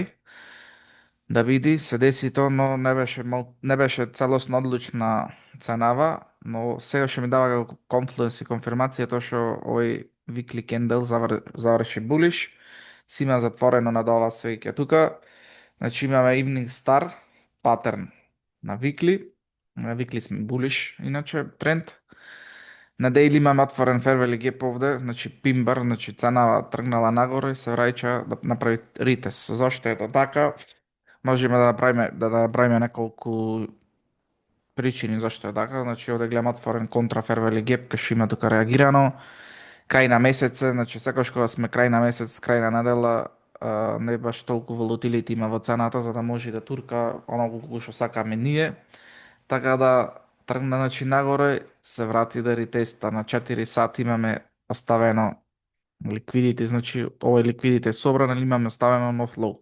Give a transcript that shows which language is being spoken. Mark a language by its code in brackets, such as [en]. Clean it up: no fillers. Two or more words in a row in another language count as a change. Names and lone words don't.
[mk] Да види, се деси тоа, но не беше целосно одлучна ценава, но сега што ми дава како конфлуенс и конфирмација тоа што овој [en] weekly candle [mk] заврши булиш, си има затворено над ова свеќе тука. Значи имаме [en] evening star [mk] патерн на weekly сме булиш, иначе тренд. На daily имаме отворен [en] fair value gap [mk] овде, значи пимбар, значи ценава тргнала нагоре и се враќа да направи ритест. Зошто е тоа така? Можеме да направиме неколку причини зашто е така. Значи овде гледам отворен контра [en] fair value gap, [mk] кај што има тука реагирано. Крај на месец, значи секогаш кога сме крај на месец, крај на недела, не баш толку волатилити има во цената за да може да турка оноку колку што сакаме ние. Така да тргна значи нагоре, се врати да ретеста на 4 сати имаме оставено ликвидите, значи овој ликвидите е собран, али имаме оставено нов лоу.